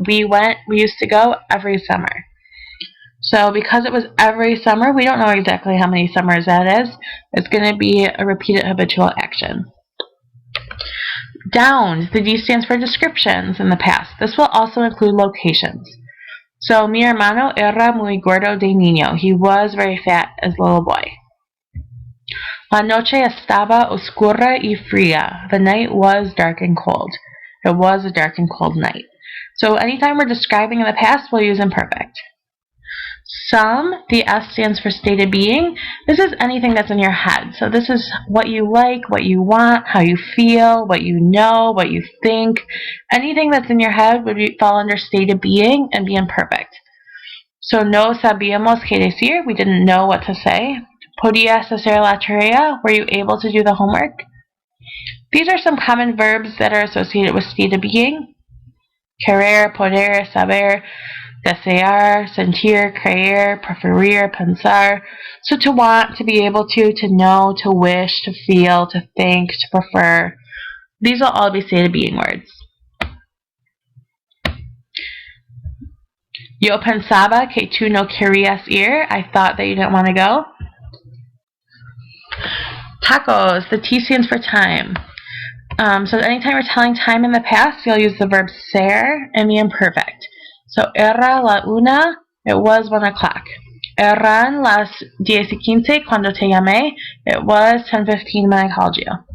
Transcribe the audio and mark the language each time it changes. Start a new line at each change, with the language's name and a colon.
English: We used to go every summer. So because it was every summer, we don't know exactly how many summers that is. It's going to be a repeated habitual action. Down, the D stands for descriptions in the past. This will also include locations.
Spanish: So mi hermano era muy gordo de niño.
English: He was very fat as a little boy.
Spanish: La noche estaba oscura y fría.
English: The night was dark and cold. It was a dark and cold night. So anytime we're describing in the past, we'll use imperfect. Some, the S stands for state of being. This is anything that's in your head. So this is what you like, what you want, how you feel, what you know, what you think. Anything that's in your head would fall under state of being and be imperfect. So
Spanish: no sabíamos qué decir,
English: we didn't know what to say.
Spanish: ¿Podías hacer la tarea?
English: Were you able to do the homework? These are some common verbs that are associated with state of being.
Spanish: Querer, poder, saber, desear, sentir, creer, preferir, pensar.
English: So to want, to be able to know, to wish, to feel, to think, to prefer. These will all be state of being words.
Spanish: Yo pensaba que tú no querías ir.
English: I thought that you didn't want to go. Tacos. The T stands for time. So anytime you're telling time in the past, you'll use the verb ser and the imperfect. So
Spanish: era la una,
English: it was 1 o'clock.
Spanish: Eran las 10:15 cuando te llamé,
English: it was 10:15 when I called you.